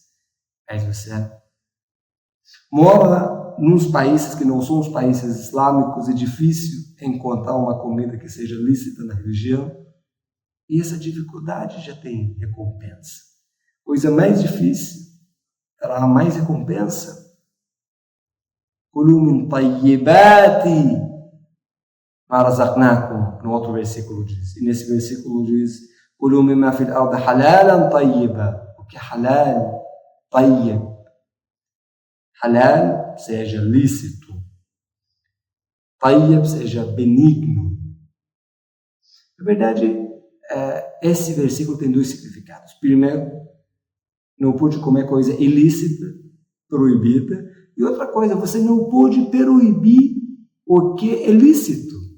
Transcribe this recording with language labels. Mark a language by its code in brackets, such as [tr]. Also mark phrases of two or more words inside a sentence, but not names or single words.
[pt] Aí você mora nos países que não são os países islâmicos, é difícil encontrar uma comida que seja lícita na religião. E essa dificuldade já tem recompensa. Coisa mais difícil, terá mais recompensa. [ar] كلوا من طيبات ما رزقناكم, [pt] no outro versículo diz. E nesse versículo diz: [ar] كلوا مما في الأرض حلالا طيبا. [pt] O que é halal? Tayyib. Halal seja lícito. Tayyib seja benigno. Na verdade, esse versículo tem dois significados. Primeiro, não pode comer coisa ilícita, proibida, E outra coisa, você não pode proibir o que é lícito.